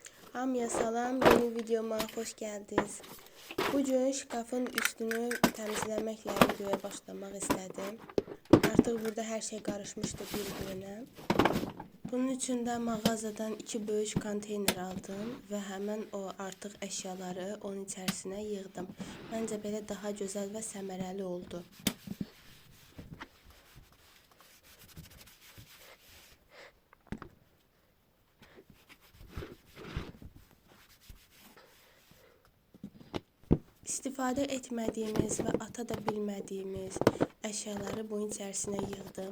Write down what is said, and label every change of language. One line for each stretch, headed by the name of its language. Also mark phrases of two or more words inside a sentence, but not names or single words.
Azerbaijani: Hamıya salam,
Turkish: yeni videoma hoş geldiniz. Bugün şkafın üstünü temizlemekle videoya başlamak istedim. Artık burada her şey karışmıştı birbirine. Bunun için de mağazadan 2 büyük konteyner aldım ve hemen o artık eşyaları onun içerisine yığdım. Bence belə daha güzel ve səmərəli oldu.
Azerbaijani: İstifadə etmədiyimiz və ata da bilmədiyimiz əşyaları bunun içərisinə yığdım.